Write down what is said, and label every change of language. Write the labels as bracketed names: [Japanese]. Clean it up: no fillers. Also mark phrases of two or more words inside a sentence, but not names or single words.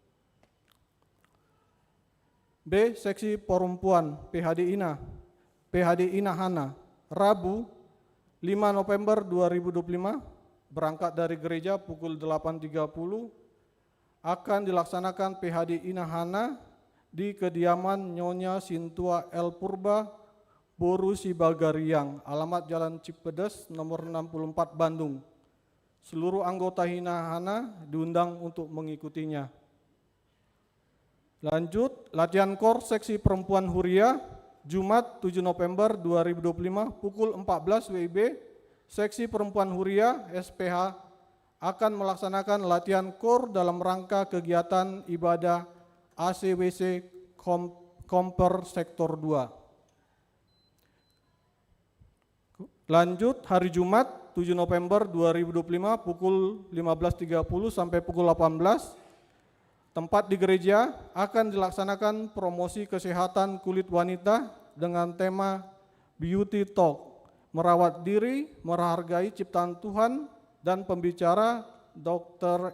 [Indonesian] B. Seksi perempuan PHD Ina Hana, Rabu 5 November 2025, berangkat dari gereja pukul 8.30, akan dilaksanakan PHD Ina Hana di kediaman Nyonya Sintua El Purba, Boru Sibagariang, alamat Jalan Cipedes, nomor 64, Bandung. Seluruh anggota Ina Hana diundang untuk mengikutinya. Lanjut, latihan KOR Seksi Perempuan Huria, Jumat 7 November 2025, pukul 14 WIB, Seksi Perempuan Huria SPH akan melaksanakan latihan KOR dalam rangka kegiatan ibadah ACWC Komper Sektor 2. Lanjut, hari Jumat 7 November 2025 pukul 15.30 sampai pukul 18, tempat di gereja akan dilaksanakan promosi kesehatan kulit wanita dengan tema [English] Beauty Talk, [Indonesian] merawat diri, menghargai ciptaan Tuhan, dan pembicara Dr.